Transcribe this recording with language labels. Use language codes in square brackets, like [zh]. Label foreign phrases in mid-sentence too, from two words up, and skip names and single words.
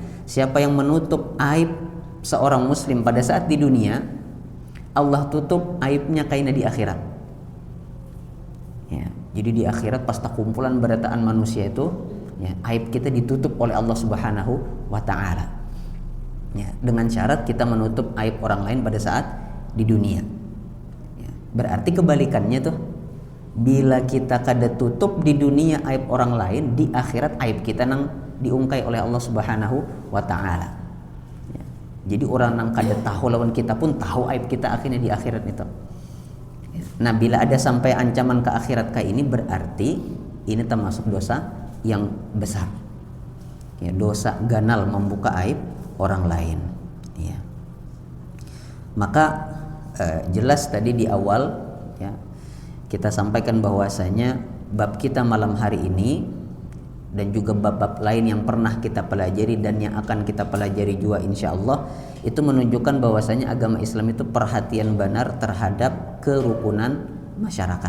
[bjn] Siapa yang menutup aib seorang muslim pada saat di dunia, Allah tutup aibnya kaina di akhirat. Ya, jadi di akhirat pas kumpulan berataan manusia itu, ya, aib kita ditutup oleh Allah [ar] سبحانه وتعالى. [id] Ya, dengan syarat kita menutup aib orang lain pada saat di dunia. Ya, [bjn] berarti kebalikannya tuh, bila kita kada tutup di dunia aib orang lain, di akhirat aib kita nang diungkai oleh Allah [ar] سبحانه وتعالى. [bjn] Ya, jadi orang nang kada tahu lawan kita pun tahu aib kita akhirnya di akhirat itu. [id] Ya, nah, bila ada sampai ancaman ke akhirat kayak ini, berarti ini termasuk dosa yang besar. [bjn] Ya, dosa ganal membuka aib orang lain. [id] Ya. Maka jelas tadi di awal, ya, kita sampaikan bahwasanya bab kita malam hari ini dan juga bab-bab lain yang pernah kita pelajari dan yang akan kita pelajari juga insyaallah, itu menunjukkan bahwasanya agama Islam itu perhatian benar terhadap kerukunan masyarakat.